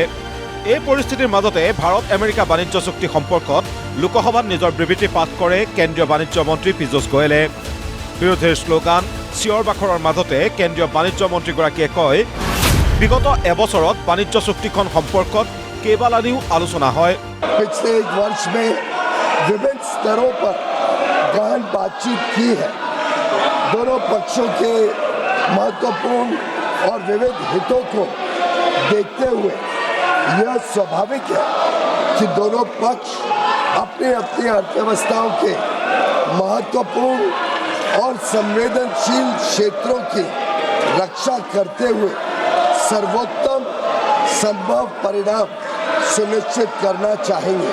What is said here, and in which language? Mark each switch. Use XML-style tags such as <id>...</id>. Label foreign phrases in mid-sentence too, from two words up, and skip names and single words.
<as>এই পৰিস্থিতিৰ মাজতে ভাৰত আমেৰিকা বাণিজ্য চুক্তি সম্পৰ্কত লোকসভাত নিজৰ বিবৃতি পাঠ কৰে কেন্দ্ৰীয় বাণিজ্য মন্ত্ৰী পীযুষ গোয়েলে। বিৰোধীৰ শ্লোগান চিঞৰ বাখৰৰ মাজতে কেন্দ্ৰীয় বাণিজ্য মন্ত্ৰীগৰাকীয়ে কয়, বিগত এবছৰত বাণিজ্য চুক্তিখন সম্পৰ্কত কেইবালানিও আলোচনা হয়।</as> <hi>पिछले एक वर्ष में विभिन्न स्तरों पर गहन बातचीत की है। दोनों पक्षों के महत्वपूर्ण और विविध हितों को देखते हुए यह स्वाभाविक है कि दोनों पक्ष अपनी अपनी अर्थव्यवस्थाओं के महत्वपूर्ण और संवेदनशील क्षेत्रों की रक्षा करते हुए सर्वोत्तम संभव परिणाम सुनिश्चित करना चाहेंगे।</hi>